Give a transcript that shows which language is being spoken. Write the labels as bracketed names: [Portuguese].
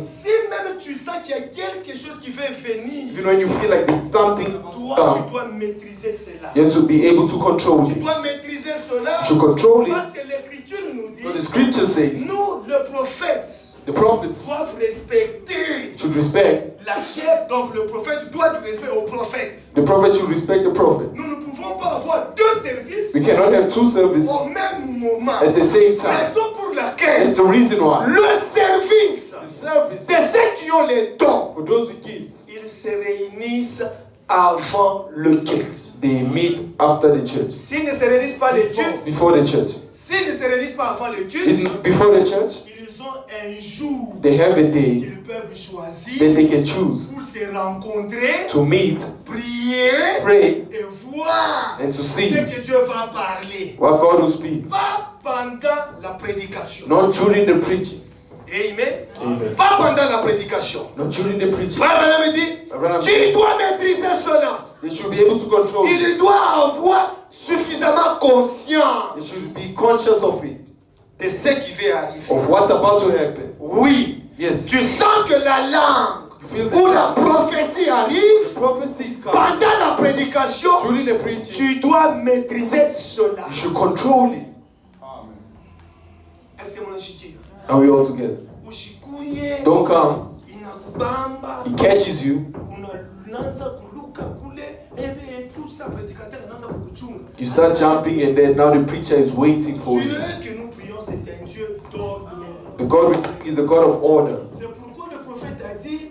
[French] si même tu sens qu'il y a quelque chose qui veut venir, [English] even when you feel like there's something [French] toi, [English] done, [French] tu dois maîtriser cela. [English] you have to be able to control [French] Tu [English] it. [French] dois maîtriser cela [English] To control it, [French] parce que l'Écriture nous [English] what the [French] dit, [English] scripture says, [French] nous, les prophètes, [English] the prophets [French] doivent respecter [English] should respect, [French] la chair. Donc le prophète doit du respect au prophète. [English] the prophet should respect the prophet. [French] Nous ne pouvons pas avoir deux services [English] We cannot have two services [French] au même moment. [English] at the same time. [French] Raison pour laquelle [English] That's the reason why. [French] le service [English] The service [French] de ceux qui ont les dons, [English] for those with gifts, [French] ils se réunissent avant le culte. [English] they meet after the church, [French] S'ils ne se réunissent pas le culte, [English] before the church. [French] s'ils ne se réunissent pas avant le culte, [English] Isn't before the church? [French] ils ont un jour [English] they have a day [French] qu'ils peuvent [English] that [French] choisir [English] they can choose [French] pour se rencontrer, [English] to meet, [French] prier [English] pray, [French] et voir [English] and to [French] ce [English] see [French] que Dieu va parler. [English] what God will speak. [French] Pas pendant la prédication. [English] Not during the preaching. Amen. Amen. [French] Pas pendant la prédication. [English] Not during the preaching. [French] Frère Branham dit, [English] Abraham, [French] tu dois maîtriser cela. [English] they should be able to control it. [French] Il doit avoir suffisamment conscience [English] should be conscious of it, [French] de ce qui va arriver. [English] of what's about to happen. [French] Oui. [English] Yes. [French] Tu sens que la langue [English] You feel the [French] ou la [English] sound. [French] prophétie arrive [English] Prophecies come. [French] pendant la prédication. [English] During the preaching, [French] Tu dois maîtriser cela. [English] you should control it. [French] Est-ce que mon chiquier? [English] Are we all together? [Swahili] Ushikuye [English] Don't come. [Swahili] inakubamba [English] He catches you. [Swahili] unaanza kuluka kule ebe [French] tout ça prédicateur [Swahili] anaanza kukuchunga. [English] You start jumping, and then now the preacher is waiting for you. [French] Dieu que nous prions c'est un Dieu d'ordre. [English] The God is a God of order. [French] C'est pourquoi le prophète a dit